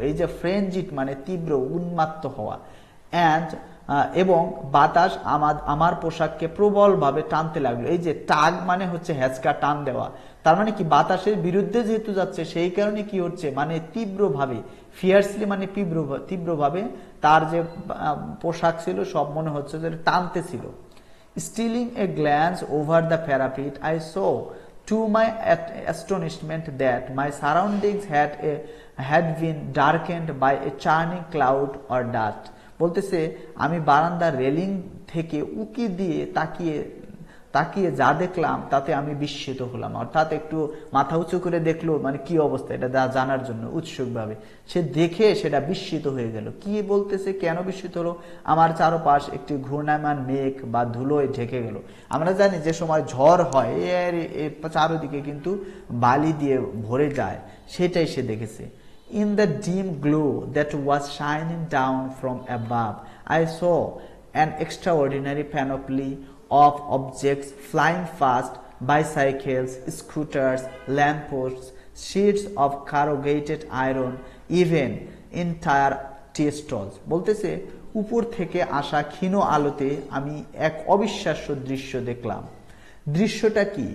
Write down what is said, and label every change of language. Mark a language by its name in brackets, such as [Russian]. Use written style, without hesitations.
[Bangla] এই যে ফ্রেঞ্জিড মানে তীব্র, উন্মাত্ত হওয়া, অ্যান্ড এবং বাতাস আমার পোশাককে প্রবলভাবে টানতে লাগলো। এই যে টাগ মানে হচ্ছে হ্যাচকা, টান দেওয়া, তার মানে কি বাতাসের বিরুদ্ধে যেহেতু যাচ্ছে সেই কারণে কি হচ্ছে মানে তীব্রভাবে, ফিয়ার্সলি মানে তীব্রভাবে তার যে পোশাক ছিল সব মনে হচ্ছে যে টানতে ছিল। [English] Stealing a glance over the parapet, I saw to my astonishment that my surroundings had been darkened by a churning cloud or dust. [Bangla] বলতেছে আমি বারান্দার রেলিং থেকে উকি দিয়ে তাকিয়ে যা দেখলাম তাতে আমি বিস্মিত হলাম, অর্থাৎ একটু মাথা উঁচু করে দেখলো, মানে কি অবস্থা এটা জানার জন্য উৎসুকভাবে সে দেখে সেটা বিস্মিত হয়ে গেল। কি বলতেছে, কেন বিস্মিত হলো? আমার চারপাশ একটি ঘূর্ণায়মান মেঘ বা ধুলোয় ঢেকে গেল। আমরা জানি যে সময় ঝড় হয় এর চারদিকে কিন্তু বালি দিয়ে ভরে যায়, সেটাই সে দেখেছে। [English] In the dim glow that was shining down from above, I saw an extraordinary panoply of objects flying fast: bicycles, scooters, lampposts, sheets of corrugated iron, even entire tea stalls. [Bangla] বলতেছে উপর থেকে আসা ক্ষীণ আলোতে আমি এক অবিশ্বাস্য দৃশ্য দেখলাম। দৃশ্যটা কি?